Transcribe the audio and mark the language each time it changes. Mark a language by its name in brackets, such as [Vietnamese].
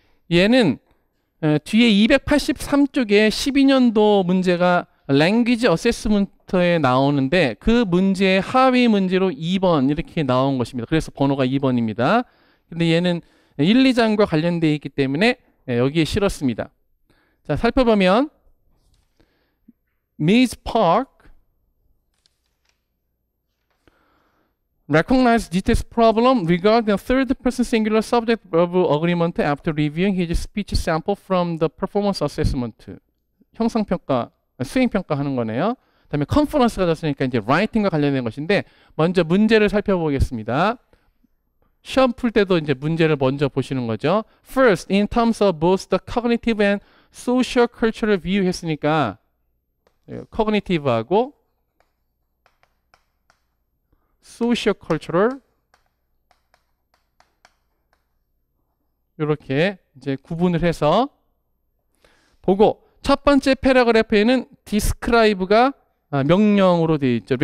[Korean] 얘는 뒤에 283쪽에 12년도 문제가 language assessment에 나오는데 그 문제의 하위 문제로 2번 이렇게 나온 것입니다. 그래서 번호가 2번입니다. 근데 얘는 1, 2장과 관련되어 있기 때문에 여기에 실었습니다. 자, 살펴보면 Ms. [English] Park recognize GTS problem regarding a third-person singular subject-verb agreement after reviewing his speech sample from the performance assessment. [Korean] 형상평가, 수행평가 하는 거네요. 다음에 컨퍼런스가 됐으니까 이제 writing과 관련된 것인데 먼저 문제를 살펴보겠습니다. 시험 풀 때도 이제 문제를 먼저 보시는 거죠. First, in terms of both the cognitive and social cultural view 했으니까 cognitive하고 socio-cultural 이렇게 이제 구분을 해서 보고 첫 번째 패러그래프에는 describe가 명령으로 되어 있죠.